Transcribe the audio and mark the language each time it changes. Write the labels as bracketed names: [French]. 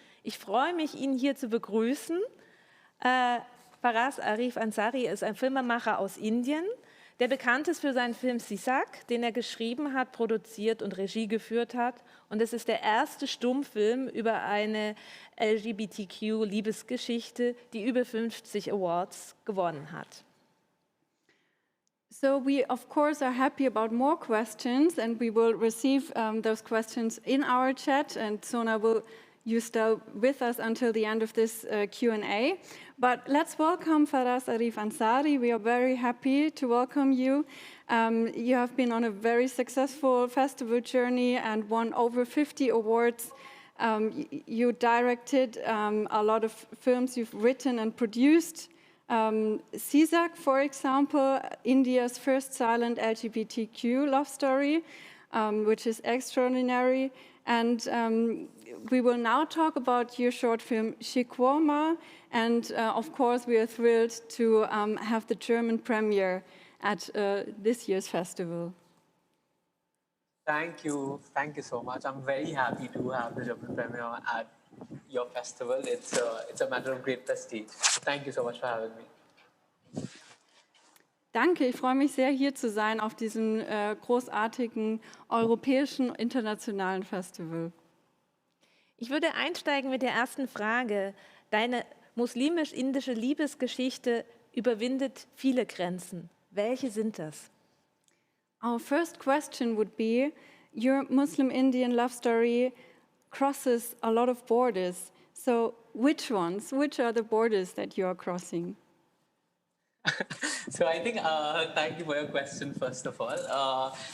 [German] Ich freue mich, ihn hier zu begrüßen. Faraz Arif Ansari ist ein Filmemacher aus Indien, der bekannt ist für seinen Film Sisak, den er geschrieben hat, produziert und Regie geführt hat. Und es ist der erste Stummfilm über eine LGBTQ-Liebesgeschichte, die über 50 Awards gewonnen hat. [English] So we, of course, are happy about more questions, and we will receive those questions in our chat, and Sona will you stay with us until the end of this Q&A. But let's welcome Faraz Arif Ansari. We are very happy to welcome you. You have been on a very successful festival journey and won over 50 awards. You directed a lot of films you've written and produced. Sisak, for example, India's first silent LGBTQ love story, which is extraordinary. And we will now talk about your short film Shirkwoma, and of course we are thrilled to have the German premiere at this year's festival. Thank you so much. I'm very happy to have the German premiere at your festival. It's a matter of great prestige. Thank you so much for having me. [German] Danke, ich freue mich sehr, hier zu sein auf diesem großartigen europäischen internationalen Festival. Ich würde einsteigen mit der ersten Frage. Deine muslimisch-indische Liebesgeschichte überwindet viele Grenzen. Welche sind das? [English] Our first question would be, your Muslim-Indian love story crosses a lot of borders. So which ones? Which are the borders that you are crossing? So I think, thank you for your question, first of all.